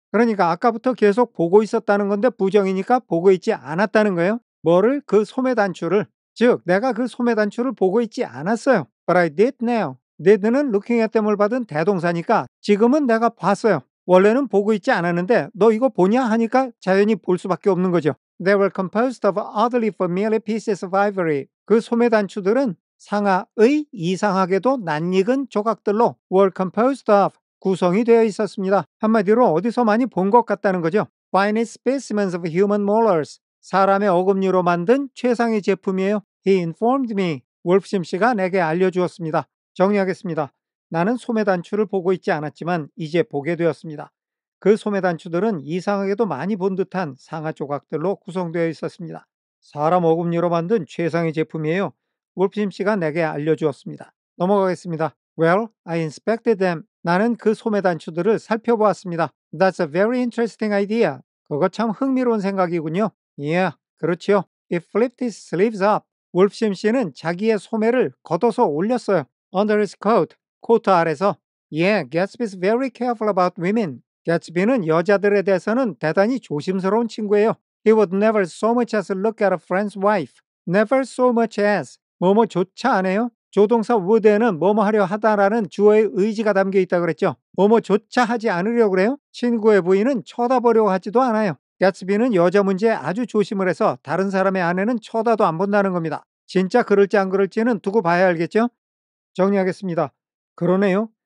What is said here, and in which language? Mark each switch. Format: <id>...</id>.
<ko>그러니까 아까부터 계속 보고 있었다는 건데 부정이니까 보고 있지 않았다는 거예요. 뭐를? 그 소매 단추를. 즉 내가 그 소매 단추를 보고 있지 않았어요.</ko> <en>But I did now.</en> <ko>did는 looking at them을 받은 대동사니까 지금은 내가 봤어요. 원래는 보고 있지 않았는데 너 이거 보냐 하니까 자연히 볼 수밖에 없는 거죠.</ko> <en>They were composed of oddly familiar pieces of ivory.</en> <ko>그 소매 단추들은 상하의 이상하게도 낯익은 조각들로 were composed of 구성이 되어 있었습니다. 한마디로 어디서 많이 본 것 같다는 거죠.</ko> <en>Finest specimens of human molars.</en> <ko>사람의 어금니로 만든 최상의 제품이에요.</ko> <en>He informed me.</en> <ko>월프심 씨가 내게 알려주었습니다. 정리하겠습니다. 나는 소매 단추를 보고 있지 않았지만 이제 보게 되었습니다. 그 소매 단추들은 이상하게도 많이 본 듯한 상아 조각들로 구성되어 있었습니다. 사람 어금니로 만든 최상의 제품이에요. wolf심 씨가 내게 알려주었습니다. 넘어가겠습니다.</ko> <en>Well, I inspected them.</en> <ko>나는 그 소매 단추들을 살펴보았습니다.</ko> <en>That's a very interesting idea.</en> <ko>그거 참 흥미로운 생각이군요. Yeah, 그렇지요.</ko> <en>It flipped his sleeves up.</en> <ko>wolf심 씨는 자기의 소매를 걷어서 올렸어요.</ko> <en>Under his coat.</en> <ko>코트 아래서.</ko> <en>Yeah, Gatsby's very careful about women.</en> <ko>개츠비는 여자들에 대해서는 대단히 조심스러운 친구예요.</ko> <en>He would never so much as look at a friend's wife. Never so much as.</en> <ko>뭐뭐조차 안 해요. 조동사 would에는 뭐뭐 하려 하다라는 주어의 의지가 담겨 있다 그랬죠. 뭐뭐조차 하지 않으려고 그래요. 친구의 부인은 쳐다보려고 하지도 않아요. 개츠비는 여자 문제에 아주 조심을 해서 다른 사람의 아내는 쳐다도 안 본다는 겁니다. 진짜 그럴지 안 그럴지는 두고 봐야 알겠죠? 정리하겠습니다. 그러네요.</ko>